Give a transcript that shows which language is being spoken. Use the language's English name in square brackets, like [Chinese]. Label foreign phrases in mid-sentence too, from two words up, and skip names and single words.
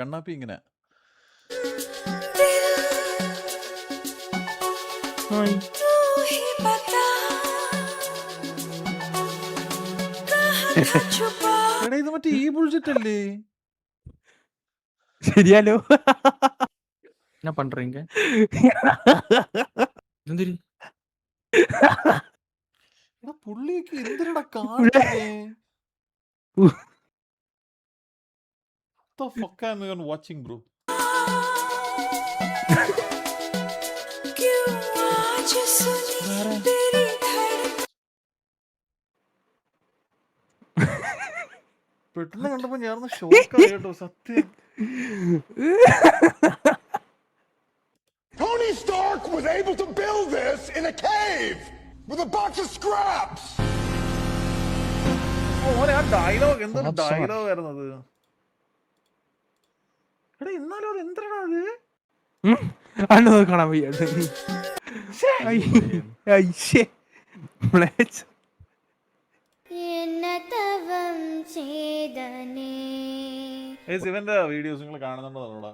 [Malayalam] കണ്ണാപ്പി ഇങ്ങനെ ഇത് മറ്റേ ഈ ബുൾഷിറ്റ് അല്ലേ? ശരിയാലോ? [Tamil] என்ன பண்றீங்க? [Malayalam] എന്തിരി പുള്ളിയൊക്കെ എന്തിനടാ കാണുന്നേ? [English] What the fuck am I watching, bro? [Malayalam] പെട്ടെന്ന് കണ്ടപ്പോ ഞാൻ ഷോക്കായി കേട്ടോ, സത്യം. [English] Tony Stark was able to build this in a cave with a box of scraps. [Malayalam] ഡയലോഗ് എന്തൊരു ഡയലോഗ് ആയിരുന്നത്. എടാ എന്നാലും അത് എന്തിനാ അത്? അന്ന് കാണാൻ വയ്യ. ഇവന്റെ വീഡിയോസ് നിങ്ങൾ കാണുന്നുണ്ടോ?